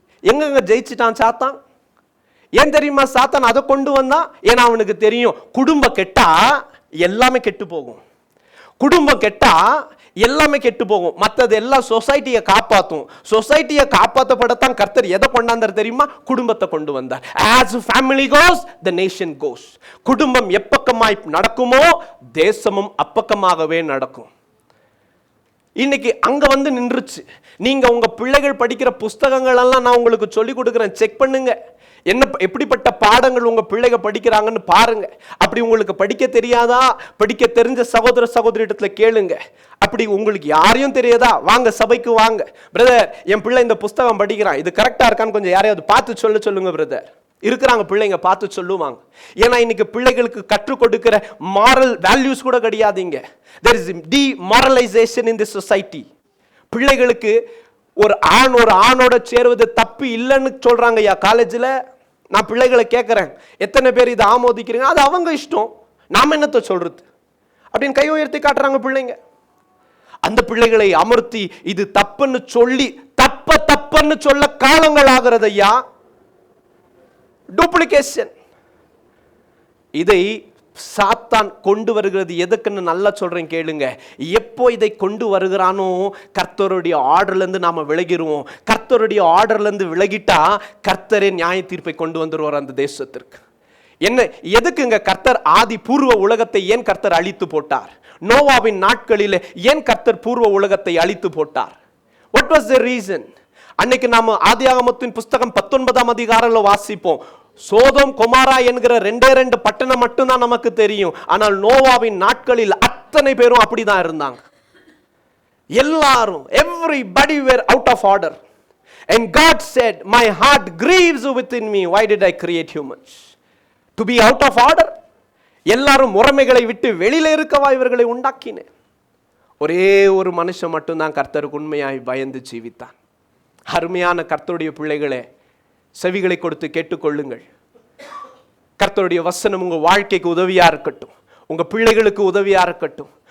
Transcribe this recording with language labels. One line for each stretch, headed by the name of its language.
Tamil: எங்கெங்க ஜெயிச்சுட்டான் சாத்தான்? ஏன் தெரியுமா சாத்தான் அதை கொண்டு வந்தான்? ஏன்னா அவனுக்கு தெரியும் குடும்பம் கெட்டா எல்லாமே கெட்டு போகும். குடும்பம் கெட்டா எல்லாமே கெட்டு போகும். மற்றது எல்லாம் சொசைட்டியை காப்பாற்றும். சொசைட்டியை காப்பாற்றப்படத்தான் கர்த்தர் எதை கொண்டாந்தார் தெரியுமா? குடும்பத்தை கொண்டு வந்தார்.
English: As family goes, the nation goes.
Tamil: குடும்பம் எப்பக்கமாய் நடக்குமோ தேசமும் அப்பக்கமாகவே நடக்கும். இன்னைக்கு அங்க நின்றுச்சு. நீங்க உங்க பிள்ளைகள் படிக்கிற புஸ்தகங்கள் எல்லாம் நான் உங்களுக்கு சொல்லி கொடுக்குறேன், செக் பண்ணுங்க. என்ன எப்படிப்பட்ட பாடங்கள் உங்க பிள்ளைங்க படிக்கிறாங்கன்னு பாருங்க. அப்படி உங்களுக்கு படிக்க தெரியாதா? படிக்க தெரிஞ்ச சகோதர சகோதரிடத்துல கேளுங்க. அப்படி உங்களுக்கு யாரையும் தெரியாதா? வாங்க சபைக்கு வாங்க. பிரதர், என் பிள்ளை இந்த புஸ்தகம் படிக்கிறான், இது கரெக்டா இருக்கான்னு கொஞ்சம் யாரையாவது பார்த்து சொல்லுங்க பிரதர். இருக்கிறாங்க பிள்ளைங்க, பார்த்து சொல்லுவாங்க. ஏன்னா இன்னைக்கு பிள்ளைகளுக்கு கற்றுக் கொடுக்கிற மாரல் வேல்யூஸ் கூட கிடையாதுங்க.
English: there is demoralization in this society.
Tamil: பிள்ளைகளுக்கு ஒரு ஆணோட சேருவது தப்பு இல்லைன்னு சொல்றாங்க. ஐயா காலேஜில் நான் பிள்ளைகளை கேட்குறேன், எத்தனை பேர் இதை ஆமோதிக்கிறீங்க? அது அவங்க இஷ்டம், நாம என்னத்தை சொல்றது அப்படின்னு கை உயர்த்தி காட்டுறாங்க பிள்ளைங்க. அந்த பிள்ளைகளை அமர்த்தி இது தப்புன்னு சொல்லி தப்புன்னு சொல்ல காலங்கள் ஆகிறது ஐயா. டூப்ளிகேஷன் இதை சாத்தான் கொண்டு வருகிறது. எதுக்குன்னு நல்லா சொல்றேன் கேளுங்க. எப்போ இதை கொண்டு வருகிறானோ கர்த்தருடைய ஆர்டர்ல இருந்து நாம விலகிடுவோம். கர்த்தருடைய ஆர்டர்ல இருந்து விலகிட்டா கர்த்தரே நியாய தீர்ப்பை கொண்டு வந்துருவார் அந்த தேசத்திற்கு. என்ன எதுக்குங்க கர்த்தர் ஆதி பூர்வ உலகத்தை ஏன் கர்த்தர் அழித்து போட்டார்? நோவாவின் நாட்களில் ஏன் கர்த்தர் பூர்வ உலகத்தை அழித்து போட்டார்?
English: What was the reason?
Tamil: அன்னைக்கு நாம ஆதியாகமத்தின் புஸ்தகம் 19ஆம் அதிகாரம்ல வாசிப்போம். சோதோம் கொமாரா என்கிற 2 பட்டணம் மட்டும்தான் நமக்கு தெரியும். ஆனால் நோவாவின் நாட்களில் அத்தனை பேரும் அப்படிதான் இருந்தாங்க. எல்லாரும்
English: everybody were out of order. And God said, my heart grieves within me. Why did I create humans? To be out of order?
Tamil: எல்லாரும் முறைமைகளை விட்டு வெளியில இருக்கவா இவர்களை உண்டாக்கினேன். ஒரே ஒரு மனுஷன் மட்டும்தான் கர்த்தருக்கு உண்மையாய் பயந்து ஜீவித்தான். அருமையான கர்த்தருடைய பிள்ளைகளே, செவிகளை கொடுத்து கேட்டுக்கொள்ளுங்கள். கர்த்தருடைய வசனம் உங்க வாழ்க்கைக்கு உதவியா இருக்கட்டும், உங்க பிள்ளைகளுக்கு உதவியா இருக்கட்டும்.